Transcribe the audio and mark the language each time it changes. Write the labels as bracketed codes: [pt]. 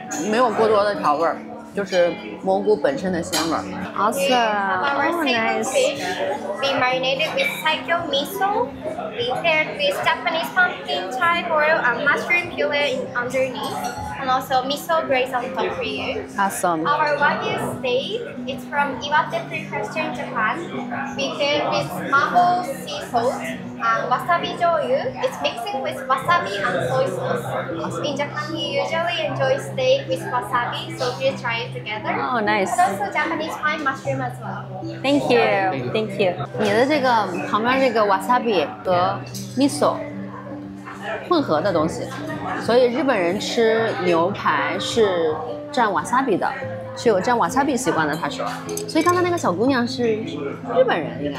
[zh] 没有过多的调味儿，就是蘑菇本身的鲜味儿。 [en] Awesome! Our Oh, seafood nice. fish, we marinated with saikyo miso. We paired with Japanese pumpkin, chive oil, and mushroom puree underneath, and also miso glaze on top for you. Awesome. Our wagyu steak, it's from Iwate Prefecture in Japan. We paired with mapo sea salt and wasabi joyu. It's mixing with wasabi and soy sauce. In Japan, you usually enjoy steak with wasabi, so please try it together. Oh, nice. And also Japanese pine mushroom as well. Thank you, thank you. [zh] 你的这个旁边这个 wasabi 和 miso 混合的东西，所以日本人吃牛排是蘸 wasabi 的，是有蘸 wasabi 习惯的。他说，所以刚才那个小姑娘是日本人，应该